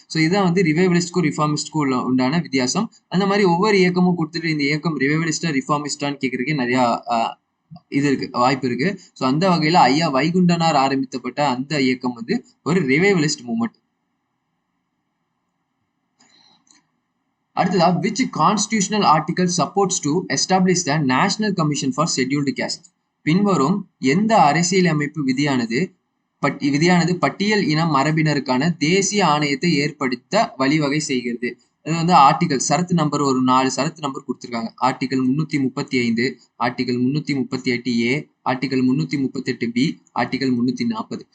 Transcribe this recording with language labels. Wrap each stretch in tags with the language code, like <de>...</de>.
<ta>So இதான் வந்து ரிவைவலிஸ்ட்க்கும் ரிஃபார்மிஸ்ட்க்கும் உண்டான வித்தியாசம். அந்த மாதிரி ஒவ்வொரு இயக்கமும் கொடுத்துட்டு இந்த இயக்கம் ரிவைவலிஸ்டா ரிஃபார்மிஸ்டான்னு கேட்கறதுக்கு நிறைய இது இருக்கு, வாய்ப்பு இருக்கு. ஸோ அந்த வகையில ஐயா வைகுண்டனார் ஆரம்பித்தப்பட்ட அந்த இயக்கம் வந்து ஒரு ரிவைவலிஸ்ட் மூவ்மெண்ட். அடுத்ததா,</ta> <en>which constitutional article supports to establish the National Commission for Scheduled Caste?</en> <ta>பின்வரும் எந்த அரசியலமைப்பு விதியானது பட்டியல் இன மரபினருக்கான தேசிய ஆணையத்தை ஏற்படுத்த வழிவகை செய்கிறது? அது வந்து ஆர்டிகல் சரத்து நம்பர் ஒரு 4 சரத்து நம்பர் கொடுத்துருக்காங்க. Article 335, article 338A, article 338B, article 340.</ta>